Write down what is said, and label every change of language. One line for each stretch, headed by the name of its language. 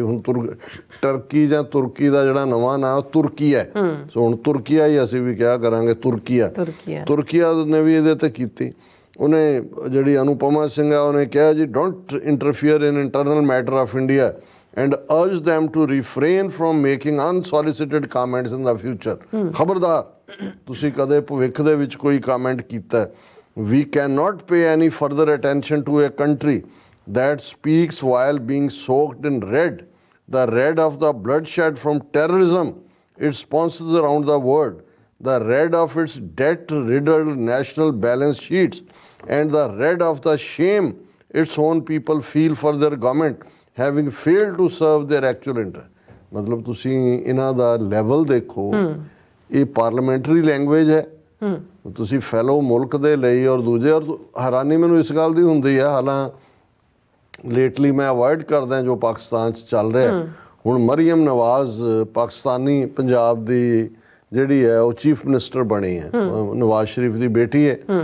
Punjabi: ਹੁਣ ਟਰਕੀ ਜਾਂ ਤੁਰਕੀ ਦਾ ਜਿਹੜਾ ਨਵਾਂ ਨਾਂ ਤੁਰਕੀ ਹੈ, ਸੋ ਹੁਣ ਤੁਰਕੀਆ ਹੀ ਅਸੀਂ ਵੀ ਕਿਹਾ ਕਰਾਂਗੇ, ਤੁਰਕੀਆ ਨੇ ਵੀ ਇਹਦੇ 'ਤੇ ਕੀਤੀ। ਉਹਨੇ ਜਿਹੜੀ ਅਨੁਪਮਾ ਸਿੰਘ ਆ ਉਹਨੇ ਕਿਹਾ ਜੀ
English: Don't interfere in internal matter of India and urge them to refrain from making unsolicited comments in the future।
Punjabi: ਖਬਰਦਾਰ ਤੁਸੀਂ ਕਦੇ ਭਵਿੱਖ ਦੇ ਵਿੱਚ ਕੋਈ ਕਮੈਂਟ ਕੀਤਾ।
English: We cannot pay any further attention to a country that speaks while being soaked in red, the red of the bloodshed from terrorism it sponsors around the world, the red of its debt-riddled national balance sheets, and the red of the shame its own people feel for their government having failed to serve their actual interest।
Punjabi: ਮਤਲਬ ਤੁਸੀਂ ਇਹਨਾਂ ਦਾ level ਦੇਖੋ, ਇਹ parliamentary language ਹੈ। ਤੁਸੀਂ ਫੈਲੋ ਮੁਲਕ ਦੇ ਲਈ ਔਰ ਦੂਜੇ, ਔਰ ਹੈਰਾਨੀ ਮੈਨੂੰ ਇਸ ਗੱਲ ਦੀ ਹੁੰਦੀ ਹੈ, ਹਾਲਾਂ ਲੇਟਲੀ ਮੈਂ ਅਵੋਇਡ ਕਰਦਾ ਜੋ ਪਾਕਿਸਤਾਨ 'ਚ ਚੱਲ ਰਿਹਾ। ਹੁਣ ਮਰੀਅਮ ਨਵਾਜ਼ ਪਾਕਿਸਤਾਨੀ ਪੰਜਾਬ ਦੀ ਜਿਹੜੀ ਹੈ ਉਹ ਚੀਫ ਮਿਨਿਸਟਰ ਬਣੀ ਹੈ, ਨਵਾਜ਼ ਸ਼ਰੀਫ ਦੀ ਬੇਟੀ ਹੈ।